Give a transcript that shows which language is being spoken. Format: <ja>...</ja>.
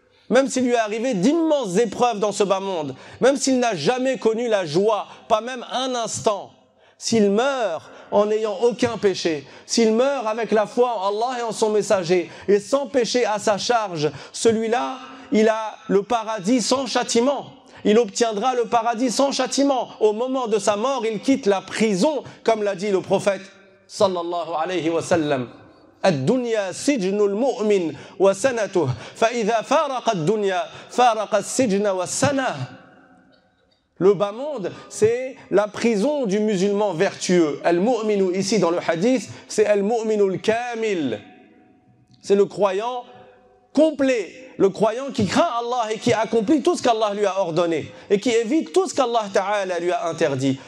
<fr>Même s'il lui est arrivé d'immenses épreuves dans ce bas monde, même s'il n'a jamais connu la joie, pas même un instant, s'il meurt en n'ayant aucun péché, s'il meurt avec la foi en Allah et en son messager, et sans péché à sa charge, celui-là, il a le paradis sans châtiment. Il obtiendra le paradis sans châtiment. Au moment de sa mort, il quitte la prison, comme l'a dit le prophète sallallahu alayhi wa sallam.</fr> <ar>الدنيا سجن المؤمن وسنته فإذا فارق الدنيا فارق السجن والسنة.</ar> <fr>Le bas monde, c'est la prison du musulman vertueux. Al-mu'minu ici dans le hadith, c'est al-mu'minu al-kamil. C'est le croyant complet, le croyant qui craint Allah et qui accomplit tout ce qu'Allah lui a ordonné et qui évite tout ce qu'Allah Ta'ala lui a interdit.</fr>